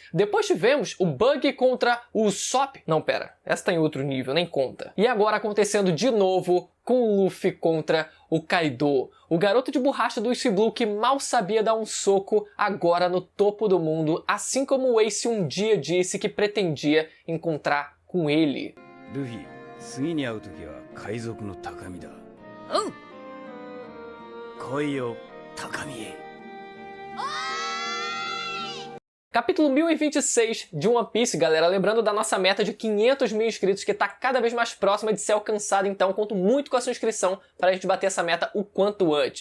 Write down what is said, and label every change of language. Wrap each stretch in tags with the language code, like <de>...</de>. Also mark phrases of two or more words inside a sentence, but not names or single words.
<pt>Depois tivemos o Bug contra o Usopp. Não, pera, essa tá em outro nível, nem conta. E agora acontecendo de novo com o Luffy contra o Kaido. O garoto de borracha do East Blue que mal sabia dar um soco agora no topo do mundo, assim como o Ace um dia disse que pretendia encontrar com ele.</pt> <ja>Luffy, 次に会う時は海賊の高みだ。来いよ、高みへ。</ja> <pt>Capítulo 1026 de One Piece, galera. Lembrando da nossa meta de 500 mil inscritos, que tá cada vez mais próxima de ser alcançada, então conto muito com a sua inscrição para a gente bater essa meta o quanto antes.</pt>